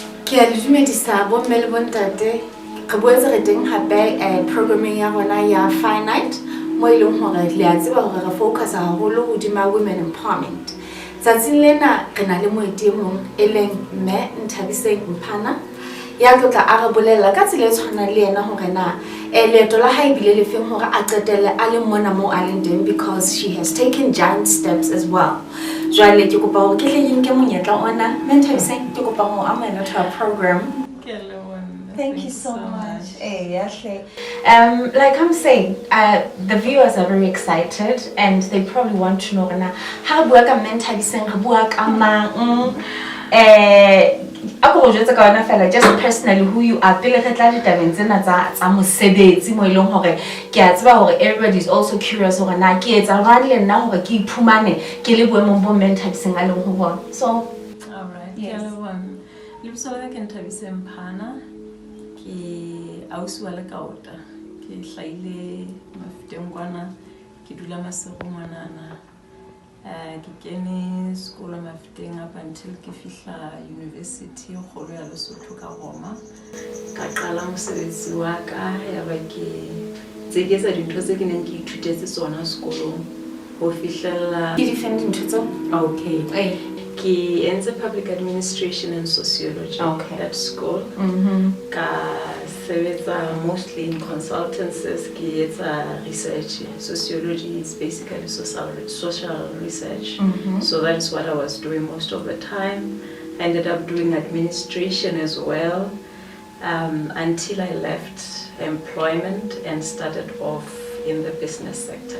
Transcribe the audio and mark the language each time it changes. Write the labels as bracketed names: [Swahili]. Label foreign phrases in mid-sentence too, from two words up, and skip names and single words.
[Southern Sotho] Ke a le dumedisa bo mme le bontate. Re boetse re teng hape programming ya rona ya Finite mo ileng hore le a tseba hore re focus haholo hodima [English] women empowerment. [Southern Sotho] Tsatsing lena re na le moeti e mong e leng mme Nthabiseng Mphana ya tlotla a re bolella ka tsela e tshwanang le yena hore na leeto la hae bile le feng hore a qetelle a le mona mo a leng teng [English] because she has taken giant steps as well. [Southern Sotho] Jwale ke kopa hore ke hle ke nke monyetla ona mme Nthabiseng ke kopa mo amohela [English] to our program. Thank you so much. Like I'm saying, the viewers are very excited and they probably want to know how do I Nthabiseng just personally who you are. Everybody is also curious. So, alright, yes. [Southern Sotho] Nthabiseng Mphana ke ausi wa Lekauta ke hlaile Mafutengwana ke dula Maserongwanana ke kene sekolo Mafuteng [English] up until [Southern Sotho] ke fihla university kgolo ya Lesotho ka Roma ka qala mosebetsi wa ka ya ba ke tseketsa dintho tse ke neng ke ithutetse tsona sekolong ho fihlella ke different dintho tso [English] okay [Southern Sotho] Ki entse [English] public administration and sociology at school. [Southern Sotho] Ka sebetsa [English] mostly in consultancies, [Southern Sotho] ki etsa research. [English] Sociology is basically social research. So that's what I was doing most of the time. I ended up doing administration as well until I left employment and started off in the business sector.